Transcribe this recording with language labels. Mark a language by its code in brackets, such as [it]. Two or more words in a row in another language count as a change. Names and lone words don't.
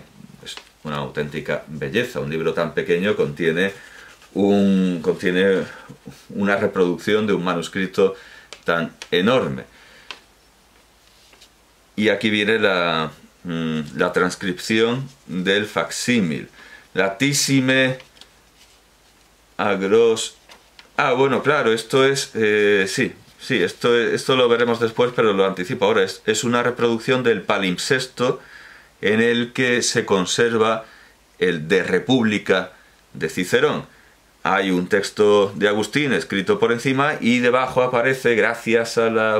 [es] Es una auténtica belleza. Un libro tan pequeño contiene una reproducción de un manuscrito tan enorme. Y aquí viene la transcripción del facsímil. [la] Latissime agros... [es] Ah, bueno, claro, esto es... sí, esto lo veremos después, pero lo anticipo ahora. Es una reproducción del palimpsesto en el que se conserva el De República de Cicerón. Hay un texto de Agustín escrito por encima y debajo aparece, gracias a la...